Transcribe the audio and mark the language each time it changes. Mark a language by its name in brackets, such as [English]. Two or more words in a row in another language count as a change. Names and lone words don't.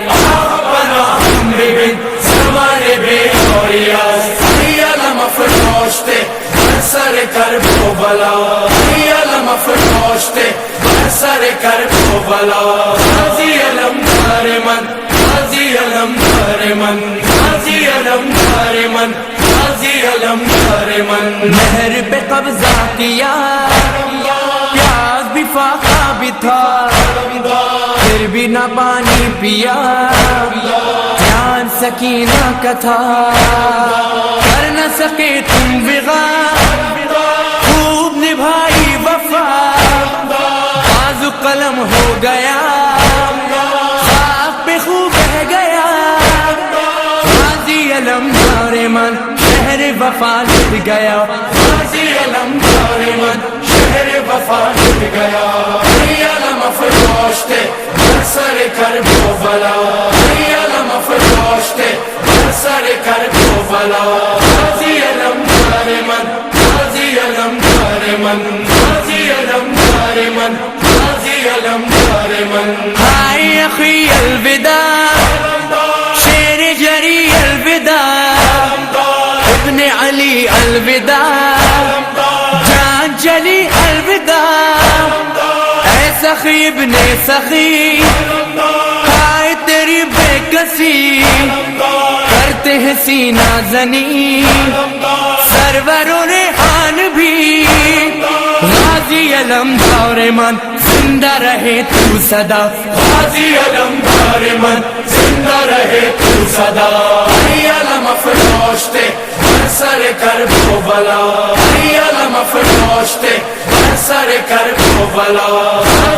[Persian] پناهم ببین زمان بیداری است، علم افروشت بر سر کرب و بلا، علم افروشت بر سر کرب و بلا، غازی علم دار من، غازی علم دار من، غازی علم دار من، غازی علم دار من، [Urdu] نہر پہ قبضہ کیا پیاس بھی فاقہ بھی تھا پھر بھی نہ پانی پیا دھیان سکینہ کا تھا کر نہ سکے تم وغا خوب نبھائی وفا بازو قلم ہو گیا خاک پہ خوب بہ [Persian] گیا غازی علم دار من [Urdu] شہر وفا لٹ گیا [Persian] غازی علم دار من [Urdu] شہر وفا لٹ گیا [Persian] علم افروشتے بر سر کرب و بلا علم افروشتے بر سر کرب و بلا غازی علم دار من غازی علم دار من غازی علم دار من غازی علم دار من [Urdu] ہائے اخی الوداع شیر جری الوداع ابن علی الوداع جان چلی الوداع اے سخی ابن سخی ہائے تیری بے کسی کرتے ہیں سینہ زنی سرور و ریحان بھی [Persian] غازی علم دار من [Urdu] زندہ رہے تو صدا [Persian] غازی علم دار من [Urdu] زندہ رہے تو صدا [Persian] علم افروشتے بر سر کرب و بلا علم افروشتے بر سر کرب و بلا